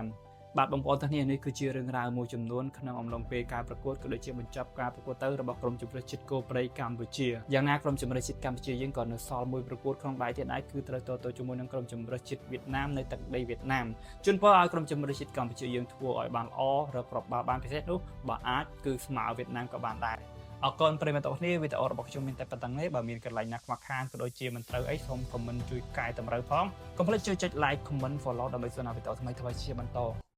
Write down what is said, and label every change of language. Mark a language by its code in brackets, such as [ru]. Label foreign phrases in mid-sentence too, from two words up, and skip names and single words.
[km] បាទបងប្អូនទាំងនេះនេះគឺជារឿងរ៉ាវមួយចំនួនក្នុងអំឡុងពេលការប្រកួតក៏ដូចជាបញ្ចប់ការប្រកួតទៅរបស់ក្រុមជម្រើសជាតិគោព្រៃកម្ពុជាយ៉ាងណាក្រុមជម្រើសជាតិកម្ពុជាយើងក៏នៅសល់មួយប្រកួតក្នុងដៃទៀតដែរគឺត្រូវទៅជាមួយនឹងក្រុមជម្រើសជាតិវៀតណាមនៅទឹកដីវៀតណាមជូនពរឲ្យក្រុមជម្រើសជាតិកម្ពុជាយើងធ្វើឲ្យបានល្អរកគ្រាប់បាល់បានពិសេសនោះបើអាចគឺស្មើវៀតណាមក៏បានដែរ អរគុណប្រិយមិត្តទាំងអស់គ្នាវីដេអូរបស់ខ្ញុំមានតែប៉ុណ្្នឹងទេបើមានកន្លែងណាខ្វះខាតក៏ដូចជាមិនត្រូវអីសូម comment ជួយកែតម្រូវផងកុំភ្លេចជួយចុច [en] like comment follow [km] ដើម្បីស្ដាប់វីដេអូថ្មីៗជាបន្ត